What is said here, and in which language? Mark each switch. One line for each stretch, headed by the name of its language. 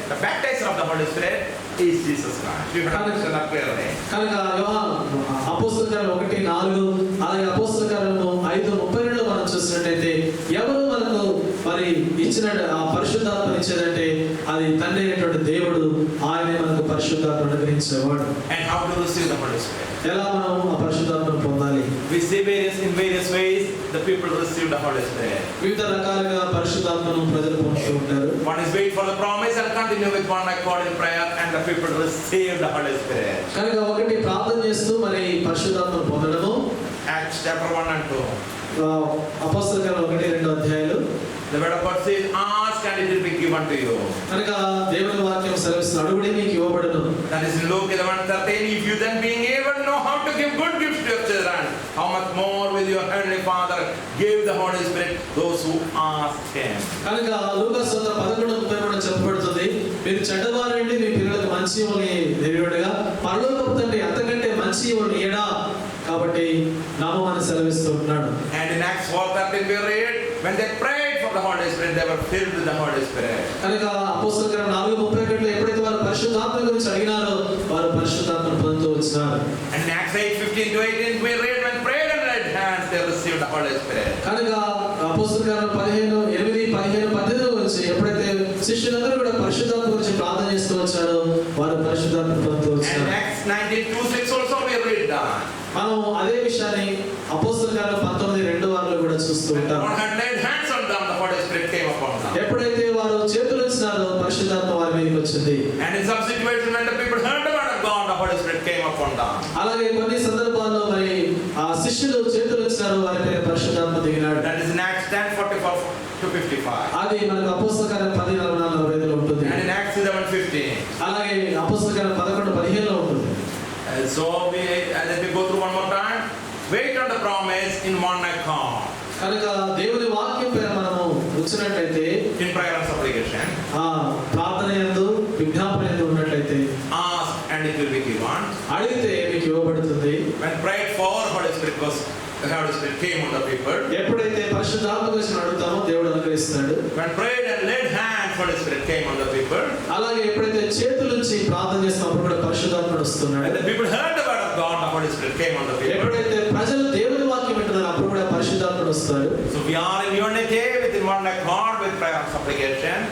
English: The baptizer of the Holy Spirit is Jesus Christ. You have to understand that clearly.
Telugu: కనుక అపోస్తలుల కార్యాలు 1:4, అలాగే అపోస్తలుల కార్యాలు 5:32లో మనం చూసినట్లయితే ఎవరు మనకు మరి ఇచ్చిన ఆ పరిశుద్ధాత్మను ఇచ్చేదంటే అది తండ్రి అయినటువంటి దేవుడు, ఆయనే మనకు పరిశుద్ధాత్మను అనుగ్రహించేవాడు.
English: And how to receive the Holy Spirit?
Telugu: ఎలా మనం ఆ పరిశుద్ధాత్మను పొందాలి?
English: We see in various ways the people receive the Holy Spirit.
Telugu: వివిధ రకాలుగా పరిశుద్ధాత్మను ప్రజలు పొందుతూ ఉంటారు.
English: One is wait for the promise and continue with one accord in prayer, and the people receive the Holy Spirit.
Telugu: కనుక ఒకటి ప్రార్థన చేస్తూ మరి పరిశుద్ధాత్మను పొందడము.
English: Acts chapter 1 and 2.
Telugu: అపోస్తలుల కార్యాలు 1-2 అధ్యాయాలు.
English: The word of God says, ask and it will be given to you.
Telugu: కనుక దేవుని వాక్యం సెలవిస్తుంది, అడుగుడి మీకు ఇవ్వబడును.
English: That is in Luke 11:13. If you then being able to know how to give good gifts to your children, how much more will your heavenly Father give the Holy Spirit those who ask Him.
Telugu: కనుక లూకా సువార్త 11:33 చెప్పబడుతుంది, మీరు చెడ్డవారండి మీ పిల్లలకు మంచి ఇవ్వని దేవుడుగా పరలోకపు తండ్రి అంతకంటే మంచి ఇవ్వని ఏడా కాబట్టి నామమును సెలవిస్తూ ఉన్నాడు.
English: And in Acts 4:13 we read, when they prayed for the Holy Spirit, they were filled with the Holy Spirit.
Telugu: కనుక అపోస్తలుల కార్యాలు 4:31లో ఎప్పుడైతే వారు పరిశుద్ధాత్మ గురించి అడిగినారో వారు పరిశుద్ధాత్మను పొందుతూ వచ్చినారు.
English: And in Acts 8:15-18 we read, when prayed and laid hands, they received the Holy Spirit.
Telugu: కనుక అపోస్తలుల కార్యాలు 8:15-18 గురించి ఎప్పుడైతే శిష్యులందరూ కూడా పరిశుద్ధాత్మ గురించి ప్రార్థన చేస్తూ వచ్చారో వారు పరిశుద్ధాత్మ పొందుతూ వచ్చారు.
English: And Acts 19:2-6 also we read that.
Telugu: మనం అదే విషయాన్ని అపోస్తలుల కార్యాలు 19:2 కూడా చూస్తూ ఉంటాం.
English: Lord had laid hands on them, the Holy Spirit came upon them.
Telugu: ఎప్పుడైతే వారు చేతులు ఇచ్చినారో పరిశుద్ధాత్మ వారి మీదకి వచ్చింది.
English: And in some situations when the people heard the word of God, the Holy Spirit came upon them.
Telugu: అలాగే కొన్ని సందర్భాల్లో మరి ఆ శిష్యులు చేతులు ఇచ్చినారో వారి పైన పరిశుద్ధాత్మ దిగినాడు.
English: That is in Acts 10:44-55.
Telugu: అది మనకు అపోస్తలుల కార్యాలు 10:44-45లో ఉంటుంది.
English: And in Acts 11:15.
Telugu: అలాగే అపోస్తలుల కార్యాలు 11:15లో ఉంటుంది.
English: So let me go through one more time. Wait on the promise in one accord.
Telugu: కనుక దేవుని వాక్యం పైన మనము వచ్చినట్లయితే
English: in prayer and supplication,
Telugu: ఆ ప్రార్థన యందు విజ్ఞాపన యందు ఉన్నట్లయితే
English: ask and it will be given.
Telugu: అడిగితే మీకు ఇవ్వబడుతుంది.
English: When prayed for, Holy Spirit came on the people.
Telugu: ఎప్పుడైతే పరిశుద్ధాత్మ గురించి అడుగుతామో దేవుడు అనుగ్రహిస్తాడు.
English: When prayed and laid hands, Holy Spirit came on the people.
Telugu: అలాగే ఎప్పుడైతే చేతుల నుంచి ప్రార్థన చేస్తున్నప్పుడు కూడా పరిశుద్ధాత్ముడు వస్తున్నాడు.
English: And the people heard the word of God, the Holy Spirit came on the people.
Telugu: ఎప్పుడైతే ప్రజలు దేవుని వాక్యం వింటున్నారో అప్పుడు కూడా పరిశుద్ధాత్ముడు వస్తాడు.
English: So we are in unity within one accord with prayer and supplication.